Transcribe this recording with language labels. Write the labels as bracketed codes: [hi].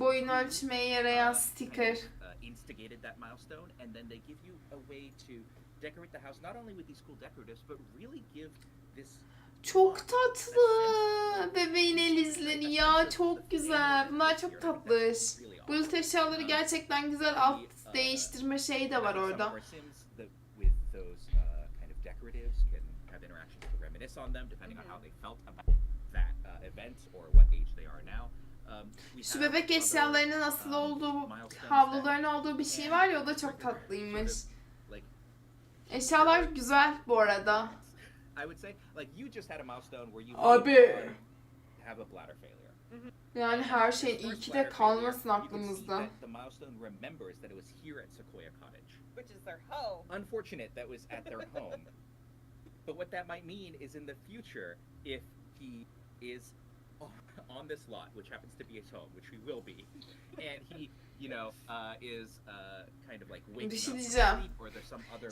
[tr] Boyun ölçmeye yarayan sticker. [en] Instigated that milestone, and then they give you a way to decorate the house not only with these cool decoratives, but really give this. [tr] Çok tatlı. Bebeğin el izleri ya, çok güzel. Bunlar çok tatlış. Bulut eşyaları gerçekten güzel. Alt değiştirme şeyi de var orada. [en] With those kind of decoratives can have interactions to reminisce on them, depending on how they felt about that event or what age they are now. [tr] Şu bebek eşyalarının asıl olduğu, havluların olduğu bir şey var ya, o da çok tatlıymış. Eşyalar güzel bu arada. [en] I would say like you just had a milestone where you have a bladder failure. [tr] Yani her şeyin ilki de kalmasın aklımızda. [en] The milestone remembers that it was here at Sequoia Cottage, which is their home. Unfortunate that was at their home. But what that might mean is in the future, if he is on this lot, which happens to be his home, which he will be, and he, is kind of like waking up from sleep, or there's some other